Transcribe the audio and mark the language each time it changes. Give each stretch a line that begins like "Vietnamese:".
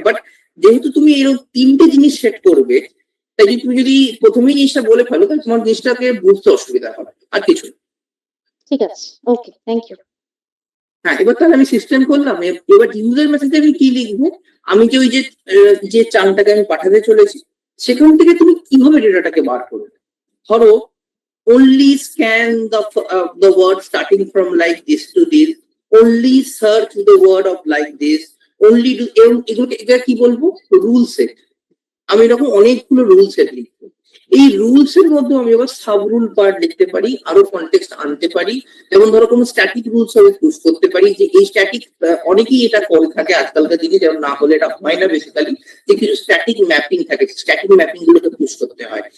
Bangla: But যেহেতু তুমি এরকম তিনটে জিনিস সেট করবে, তাই তুমি যদি প্রথমেই জিনিসটা বলে ফেলো তাহলে তোমার জিনিসটাকে বুঝতে অসুবিধা হবে, আর কিছু না। ঠিক আছে, ওকে, থ্যাংক ইউ। হ্যাঁ, এবার তাহলে আমি সিস্টেম করলাম। এবার ইউজার মেসেজে আমি কি লিখবো, আমি যে ওই যে চাংটাকে আমি পাঠাতে চলেছি সেখান থেকে তুমি কিভাবে ডেটাটাকে বার করবে।
English: ধরো only scan the word starting from like this to this, only search the word of like this, only do
Bangla: এগুলোকে এটা কি বলবো, রুল সেট। আমি এরকম অনেকগুলো রুল সেট লিখবো। এই রুলস এর মধ্যে আমি আবার সাব রুল পার্ট লিখতে পারি, আরো কনটেক্সট আনতে পারি। যেমন ধরো কোনো স্ট্যাটিক রুলস আমি পুশ করতে পারি, যে এই স্ট্যাটিক, অনেকেই এটা করে থাকে আজকালকার দিনে, যেমন না হলে এটা হয় না বেসিক্যালি, যে কিছু স্ট্যাটিক ম্যাপিং থাকে, স্ট্যাটিক ম্যাপিং গুলোকে পুশ করতে হয়।